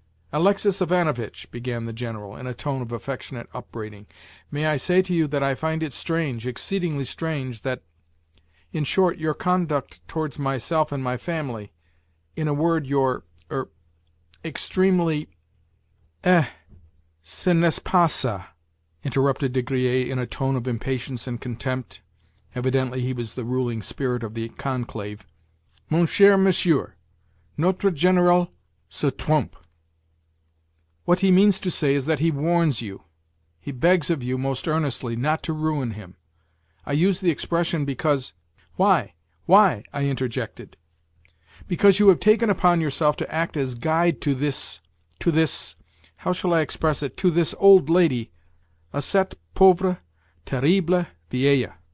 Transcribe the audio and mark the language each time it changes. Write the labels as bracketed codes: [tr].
[en] "Alexei Ivanovich," began the General, in a tone of affectionate upbraiding, "may I say to you that I find it strange, exceedingly strange, that—in short, your conduct towards myself and my family—in a word, extremely—" [fr] "Ce n'est pas ça," [en] interrupted De Griers in a tone of impatience and contempt. Evidently he was the ruling spirit of the conclave. [fr] "Mon cher monsieur, notre général se trompe. [en] What he means to say is that he warns you, he begs of you most earnestly not to ruin him. I use the expression because—" "Why? Why?" I interjected. "Because you have taken upon yourself to act as guide to this—how shall I express it?—to this old lady, [fr] à cette pauvre, terrible vieille.